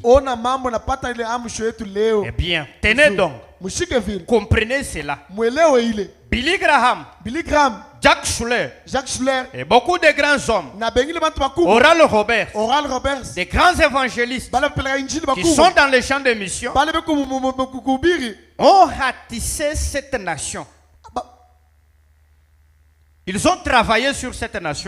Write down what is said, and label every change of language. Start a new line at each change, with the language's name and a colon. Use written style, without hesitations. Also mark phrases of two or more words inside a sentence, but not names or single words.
Swahili: Ona mambo napata ile amsho yetu leo.
French: Eh bien, tenez donc.
Swahili: Mshike vile.
French: Comprenez cela.
Swahili: Mwelewe ile.
French: Billy Graham, Jack Schuller, et beaucoup de grands hommes, Oral Roberts, des grands évangélistes qui sont dans les champs de mission, ont ratissé cette nation. Ils ont travaillé sur cette nation.